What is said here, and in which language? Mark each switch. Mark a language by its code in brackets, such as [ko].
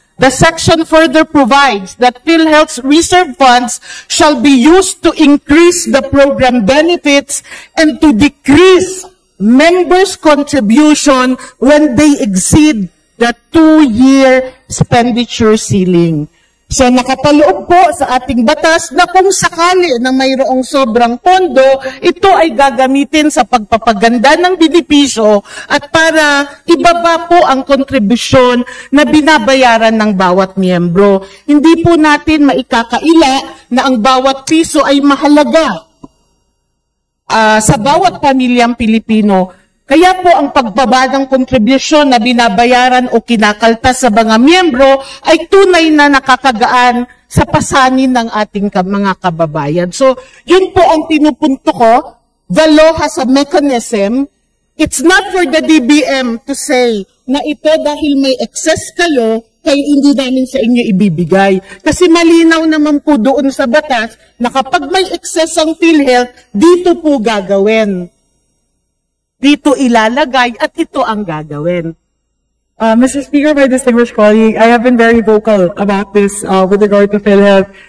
[en] The section further provides that PhilHealth's reserve funds shall be used to increase the program benefits and to decrease members' contribution when they exceed the 2-year expenditure ceiling. [tl] So nakapaloob po sa ating batas na kung sakali na mayroong sobrang pondo, ito ay gagamitin sa pagpapaganda ng benepisyo at para ibaba po ang kontribusyon na binabayaran ng bawat miyembro. Hindi po natin maikakaila na ang bawat piso ay mahalaga sa bawat pamilyang Pilipino. Kaya po ang pagbaba ng kontribusyon na binabayaran o kinakaltas sa mga miyembro ay tunay na nakakagaan sa pasanin ng ating mga kababayan. So, yun po ang pinupunto ko. [en] The law has a mechanism. It's not for the DBM to say [tl] na ito dahil may excess kayo, kaya hindi namin sa inyo ibibigay. Kasi malinaw naman po doon sa batas na kapag may excess ang PhilHealth, dito po gagawin. Dito ilalagay at ito ang gagawin. [en] Mr. Speaker, my distinguished colleague, I have been very vocal about this with regard to PhilHealth.